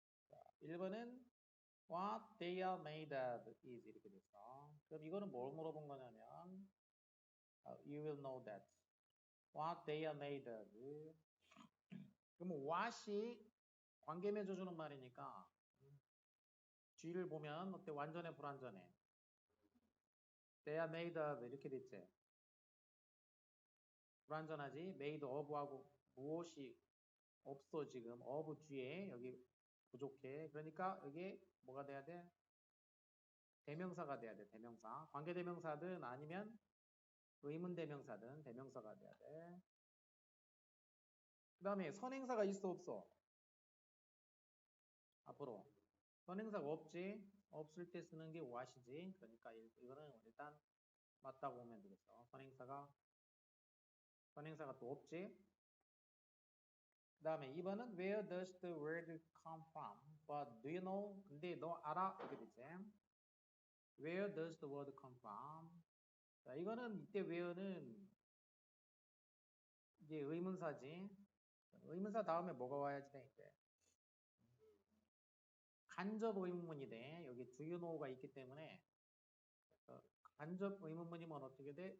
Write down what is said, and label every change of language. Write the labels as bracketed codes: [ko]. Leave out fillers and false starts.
[ko] 자, 1번은 [en] What they are made of is [ko] 이렇게 됐어. 그럼 이거는 뭘 물어본 거냐면 [en] You will know that. What they are made of. [ko] 그러면 what이 관계 맺어주는 말이니까 G를 보면 어때? 완전해 불완전해? [en] They are made of [ko] 이렇게 됐지. 불완전하지? made of하고 무엇이 없어 지금 of 뒤에 여기 부족해. 그러니까 여기 뭐가 돼야 돼? 대명사가 돼야 돼. 대명사. 관계대명사든 아니면 의문대명사든 대명사가 돼야 돼. 그 다음에 선행사가 있어 없어? 앞으로 선행사가 없지. 없을 때 쓰는 게 what이지. 그러니까 이거는 일단 맞다고 보면 되겠어. 선행사가 또 없지. 그 다음에 2번은 [en] Where does the word come from? But do you know? [ko] 근데 너 알아? 이렇게 되지. [en] Where does the word come from? [ko] 자, 이거는 이때 where는 이제 의문사지. 의문사 다음에 뭐가 와야지 돼? 이제 간접 의문문이 돼. 여기 do you know가 있기 때문에 간접 의문문이면 어떻게 돼?